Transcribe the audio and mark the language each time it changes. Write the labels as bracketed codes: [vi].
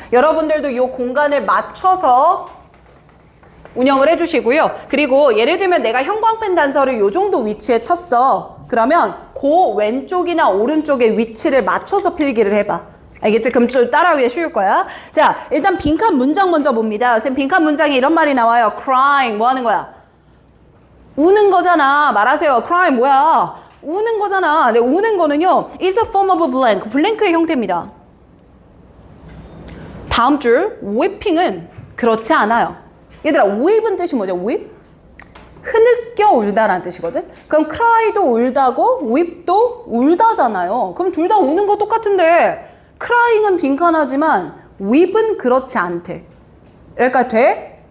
[ko] 여러분들도 이 공간을 맞춰서 운영을 해주시고요. 그리고 예를 들면 내가 형광펜 단서를 이 정도 위치에 쳤어. 그러면 그 그 왼쪽이나 오른쪽의 위치를 맞춰서 필기를 해봐. 알겠지? 그럼 좀 따라하기 쉬울 거야. 자, 일단 빈칸 문장 먼저 봅니다. 선생님, 빈칸 문장에 이런 말이 나와요. crying, 뭐 하는 거야? 우는 거잖아. 말하세요. crying 뭐야? 우는 거잖아. 근데 우는 거는요, [en] is a form of a blank. [ko] 블랭크의 형태입니다. 다음 줄, weeping은 그렇지 않아요. 얘들아, weep은 뜻이 뭐죠? [en] weep? [ko] 흐느껴 울다라는 뜻이거든? 그럼 cry도 울다고 weep도 울다잖아요. 그럼 둘 다 우는 거 똑같은데 crying은 빈칸하지만 weep은 그렇지 않대. 여기까지 돼?